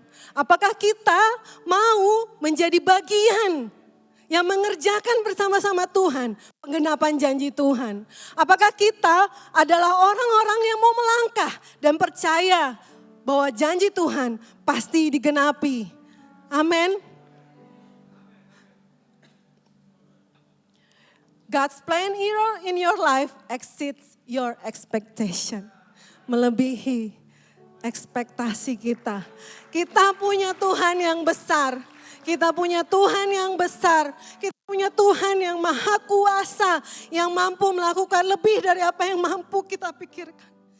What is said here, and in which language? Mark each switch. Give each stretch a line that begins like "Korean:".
Indonesian: Apakah kita mau menjadi bagian yang mengerjakan bersama-sama Tuhan penggenapan janji Tuhan? Apakah kita adalah orang-orang yang mau melangkah dan percaya bahwa janji Tuhan pasti digenapi? Amin.
English: God's plan in your life exceeds your expectation.
Indonesian: Melebihi ekspektasi kita. Kita punya Tuhan yang besar. Kita punya Tuhan yang besar. Kita punya Tuhan yang maha kuasa. Yang mampu melakukan lebih dari apa yang mampu kita pikirkan.